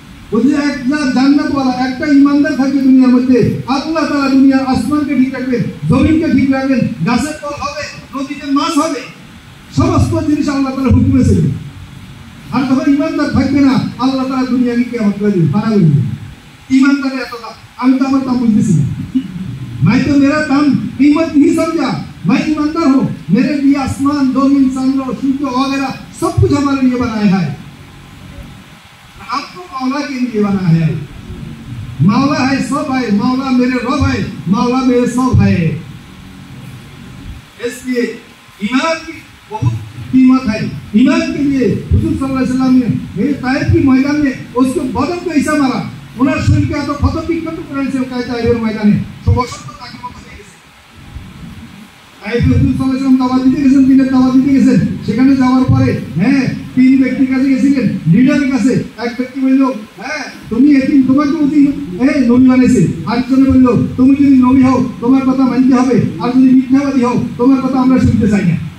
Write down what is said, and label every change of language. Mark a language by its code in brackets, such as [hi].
[bn] বলছে একটা জান্নাতওয়ালা, একটা ইমানদার থাকবে দুনিয়ার মধ্যে, আল্লাহ তাআলা দুনিয়ার আসমানকে ঠিক রাখবেন, জমিনকে ঠিক রাখবেন, গাছের ফল হবে, নদীতে মাছ হবে, সমস্ত জিনিস আল্লাহ তাআলা হুকুমে চলবে। আর যখন ইমানদার থাকবে না, আল্লাহ তাআলা দুনিয়াকে কিয়ামত করে দিবেন, ফানা করে দিবেন। ईमानदारी এত দাম, আমি তো আমার দাম বুঝতেছি না। [hi] मैं तो मेरा दाम कीमत नहीं समझा, मैं ईमानदार हूँ, मेरे लिए आसमान, जमीन, चंद्र, सूर्य वगैरह सब कुछ हमारे लिए बनाया है, आपको मौला के लिए बनाया है। मौला है, सब है, मौला मेरे रब है, मौला मेरे सब है। इसलिए ईमान की बहुत कीमत है। ईमान के लिए हुजूर सल्लल्लाहु अलैहि वसल्लम ने मेरे ताइफ की मैदान में उसको बदन को ऐसा मारा, [bn] ওনার শরীরকে এত ক্ষত বিক্ষত করেছে তাইফের ময়দানে, সমস্ত তাকে মত হয়ে গেছে। তাইফে হুজুর সাল্লাল্লাহু আলাইহি ওয়াসাল্লাম দাওয়াত দিতে গেছেন, দিনের দাওয়াত দিতে গেছেন। সেখানে যাওয়ার পরে তিন ব্যক্তির কাছে গেছিলেন, লিডারের কাছে। এক ব্যক্তি বলল, তুমি এতিম, তোমাকে নবী বানাইছে। আরেকজনে বলল, তুমি যদি নবী হও তোমার কথা মানতে হবে, আর যদি মিথ্যাবাদী হও তোমার কথা আমরা শুনতে চাই না।